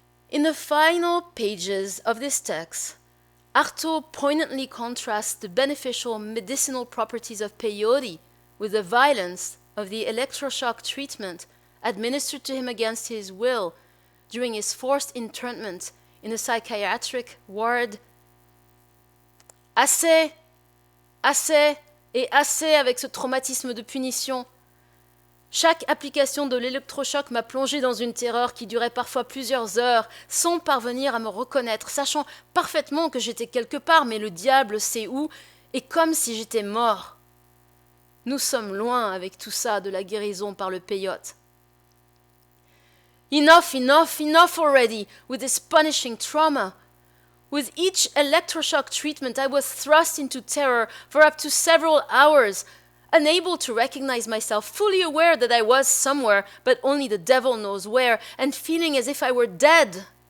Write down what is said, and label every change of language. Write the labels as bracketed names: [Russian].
[English] In the final pages of this text, Artaud poignantly contrasts the beneficial medicinal properties of peyote with the violence of the electroshock treatment administered to him against his will during his forced internment in a psychiatric ward. [French] Assez, assez et assez avec ce traumatisme de punition. Chaque application de l'électrochoc m'a plongé dans une terreur qui durait parfois plusieurs heures, sans parvenir à me reconnaître, sachant parfaitement que j'étais quelque part, mais le diable sait où, et comme si j'étais mort. Nous sommes loin avec tout ça de la guérison par le peyote. [English] Enough, enough, enough already with this punishing trauma. With each electroshock treatment, I was thrust into terror for up to several hours, unable to recognize myself, fully aware that I was somewhere, but only the devil knows where, and feeling as if I were dead.